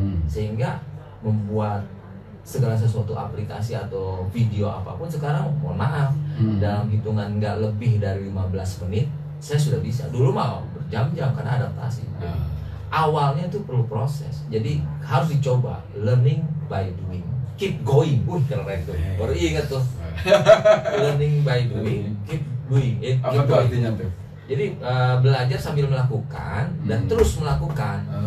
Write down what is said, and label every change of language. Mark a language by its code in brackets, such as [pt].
[id] Sehingga membuat segala sesuatu aplikasi atau video apapun sekarang, mohon maaf, dalam hitungan nggak lebih dari 15 menit saya sudah bisa. Dulu mah berjam-jam karena adaptasi. Awalnya itu perlu proses, jadi harus dicoba, [en] learning by doing, keep going. [id] Keren tuh, baru ingat tuh. [en] Learning by doing, keep doing. [id] Apa tuh artinya tuh? Jadi belajar sambil melakukan dan terus melakukan.